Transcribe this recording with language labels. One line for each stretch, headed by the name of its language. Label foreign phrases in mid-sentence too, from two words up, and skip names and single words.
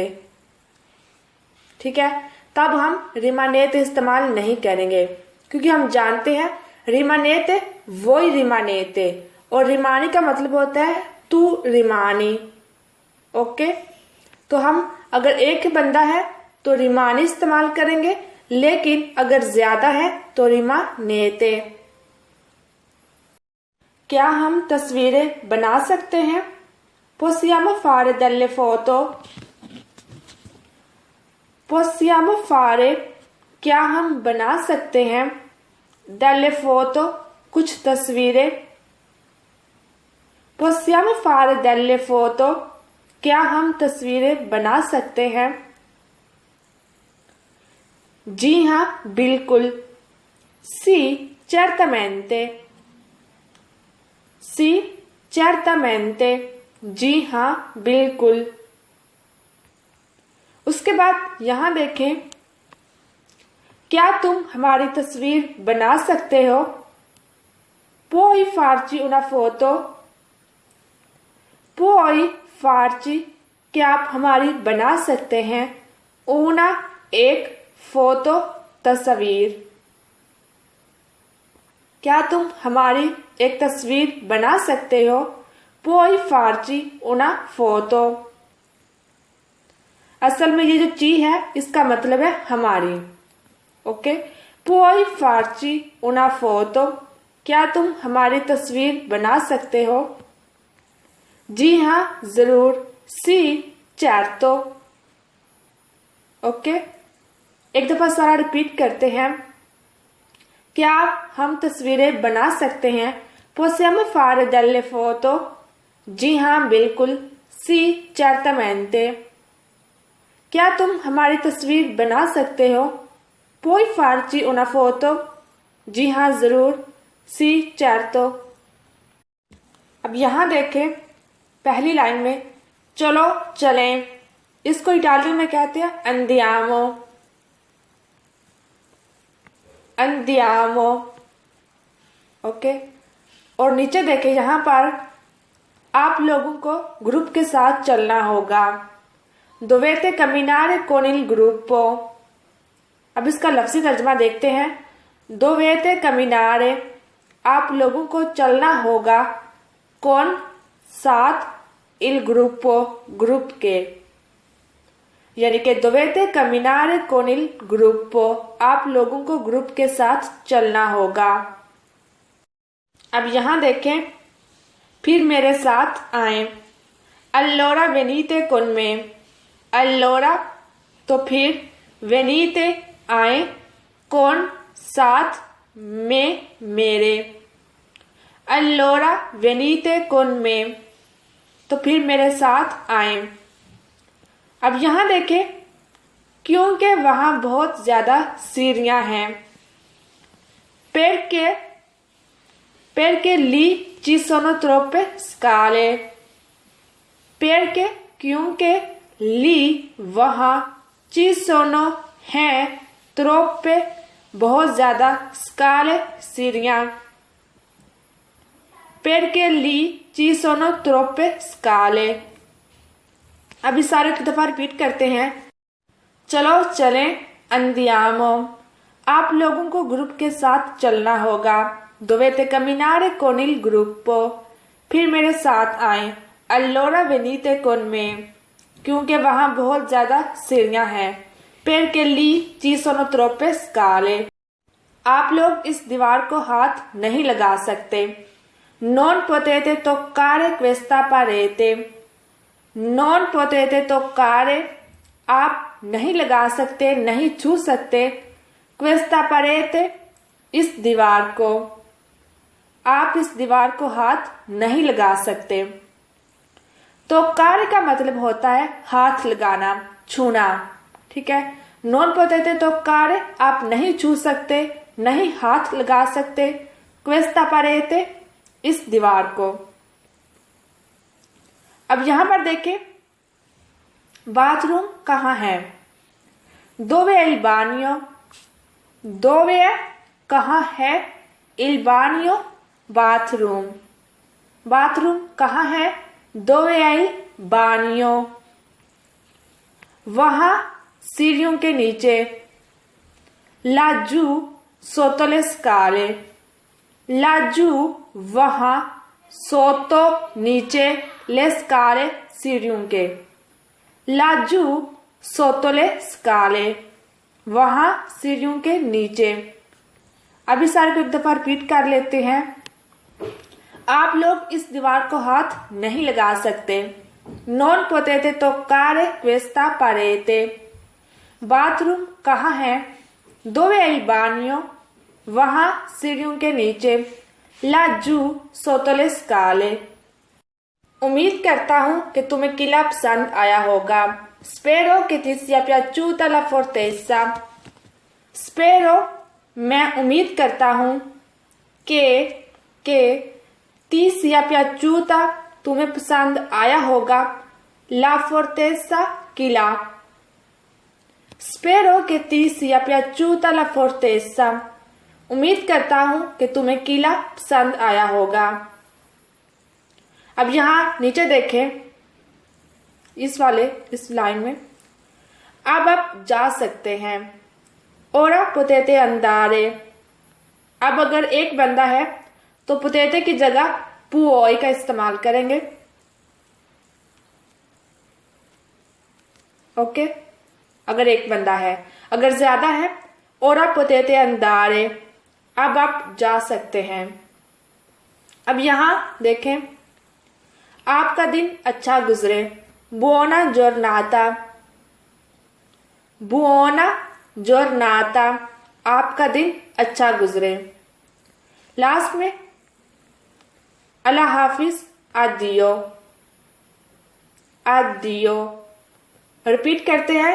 Urdu: ٹھیک ہے، تب ہم ریمانیتے استعمال نہیں کریں گے، کیونکہ ہم جانتے ہیں ریمانیتے وہی ریمانیتے اور ریمانی کا مطلب ہوتا ہے تو ریمانی. اوکے، تو ہم اگر ایک ہی بندہ ہے تو ریمانی استعمال کریں گے، لیکن اگر زیادہ ہے تو ریمانیتے. کیا ہم تصویریں بنا سکتے ہیں?
Italian: Possiamo fare delle foto? Possiamo fare,
Urdu: کیا ہم بنا سکتے ہیں?
Italian: Delle foto,
Urdu: کچھ تصویریں.
Italian: Possiamo fare delle foto,
Urdu: کیا ہم تصویریں بنا سکتے ہیں? جی ہاں، بالکل.
Italian: Sì, certamente। Sì, certamente,
Urdu: جی ہاں، بالکل. اس کے بعد یہاں دیکھیں، کیا تم ہماری تصویر بنا سکتے ہو?
Italian: Puoi farci una foto? Puoi farci,
Urdu: کیا آپ ہماری بنا سکتے ہیں? Una, ایک، فوٹو، تصویر. کیا تم ہماری ایک تصویر بنا سکتے ہو?
Italian: Puoi farci una foto?
Urdu: اصل میں یہ جو چی ہے اس کا مطلب ہے ہماری. اوکے,
Italian: Puoi farci una foto,
Urdu: کیا تم ہماری تصویر بنا سکتے ہو? جی ہاں، ضرور.
Italian: Sì, certo।
Urdu: اوکے، ایک دفعہ سارا ریپیٹ کرتے ہیں. کیا ہم تصویریں بنا سکتے ہیں?
Italian: Possiamo fare delle foto?
Urdu: جی ہاں، بالکل.
Italian: Sì, certamente।
Urdu: کیا تم ہماری تصویر بنا سکتے ہو?
Italian: Puoi farci una foto?
Urdu: جی ہاں، ضرور.
Italian: Sì, certo।
Urdu: اب یہاں دیکھیں، پہلی لائن میں چلو چلیں، اس کو اٹالین میں کہتے ہیں andiamo।
Italian: andiamo।
Urdu: اوکے، اور نیچے دیکھیں، یہاں پر آپ لوگوں کو گروپ کے ساتھ چلنا ہوگا.
Italian: Dovete camminare con il gruppo।
Urdu: اب اس کا لفظی ترجمہ دیکھتے ہیں.
Italian: Dovete camminare,
Urdu: آپ لوگوں کو چلنا ہوگا. کون، ساتھ,
Italian: il gruppo,
Urdu: گروپ کے، یعنی کہ
Italian: Dovete camminare con il gruppo,
Urdu: آپ لوگوں کو گروپ کے ساتھ چلنا ہوگا. اب یہاں دیکھیں، پھر میرے ساتھ آئے.
Italian: Allora venite con me। Allora,
Urdu: تو پھر، venite، آئے، con، ساتھ، میں، میرے.
Italian: Allora venite con me,
Urdu: تو پھر میرے ساتھ آئے. اب یہاں دیکھیں، کیونکہ وہاں بہت زیادہ سیڑھیاں ہیں.
Italian: perché lì ci sono troppe scale। perché, क्योंकि, lì, वहां, ci sono,
Urdu: ہیں، troppe، بہت زیادہ، scale، سیڑھیاں.
Italian: perché lì ci sono troppe scale।
Urdu: اب اس سارے دفعہ ریپیٹ کرتے ہیں. چلو چلیں، andiamo، آپ لوگوں کو گروپ کے ساتھ چلنا ہوگا.
Italian: Dovete camminare con il gruppo,
Urdu: پھر میرے ساتھ آئے.
Italian: Allora venite con me,
Urdu: کیونکہ وہاں بہت زیادہ سیڑھیاں ہیں.
Italian: Perché lì ci sono troppe scale,
Urdu: آپ لوگ اس دیوار کو ہاتھ نہیں لگا سکتے.
Italian: Non potete toccare questa parete। Non potete toccare,
Urdu: آپ نہیں لگا سکتے، نہیں چھو سکتے.
Italian: questa parete,
Urdu: اس دیوار کو. آپ اس دیوار کو ہاتھ نہیں لگا سکتے. تو کاریہ کا مطلب ہوتا ہے ہاتھ لگانا، چھونا. ٹھیک ہے,
Italian: non potete toccare
Urdu: آپ نہیں چھو سکتے، نہیں ہاتھ لگا سکتے.
Italian: questa parete,
Urdu: اس دیوار کو. اب یہاں پر دیکھیں، باتھ روم کہاں ہے?
Italian: dove è il bagno? dove è,
Urdu: کہاں ہے?
Italian: il bagno,
Urdu: باتھ روم۔ باتھ روم کہاں ہے?
Italian: dove è il bagno?
Urdu: وہاں سیڑھیوں کے نیچے.
Italian: laggiù sotto le scale। laggiù वहां, sotto नीचे, le scale
Urdu: سیڑھیوں کے.
Italian: laggiù sotto le scale
Urdu: وہاں سیڑھیوں کے نیچے. ابھی سارے کو ایک دفعہ ریپیٹ کر لیتے ہیں. آپ لوگ اس دیوار کو ہاتھ نہیں لگا سکتے.
Italian: non potete toccare questa parete।
Urdu: باتھ روم کہاں ہے?
Italian: dove è il bagno?
Urdu: وہاں سیڑھیوں کے نیچے.
Italian: laggiù sotto le scale।
Urdu: امید کرتا ہوں کہ تمہیں قلعہ پسند آیا ہوگا.
Italian: Spero che ti sia piaciuta la fortezza। Spero,
Urdu: میں امید کرتا ہوں کہ
Italian: ti sia piaciuta,
Urdu: تمہیں پسند آیا ہوگا.
Italian: La fortezza, किला। Spero che ti sia piaciuta la fortezza।
Urdu: امید کرتا ہوں کہ تمہیں قلعہ پسند آیا ہوگا. اب یہاں نیچے دیکھیں، اس لائن میں، اب آپ جا سکتے ہیں.
Italian: ora potete andare।
Urdu: اب اگر ایک بندہ ہے تو potete کی جگہ puoi کا استعمال کریں گے. اوکے، اگر ایک بندہ ہے. اگر زیادہ ہے,
Italian: ora potete andare,
Urdu: اب آپ جا سکتے ہیں. اب یہاں دیکھیں، آپ کا دن اچھا گزرے.
Italian: buona giornata। buona giornata,
Urdu: آپ کا دن اچھا گزرے. لاسٹ میں اللہ حافظ,
Italian: addio।
Urdu: addio ریپیٹ کرتے ہیں.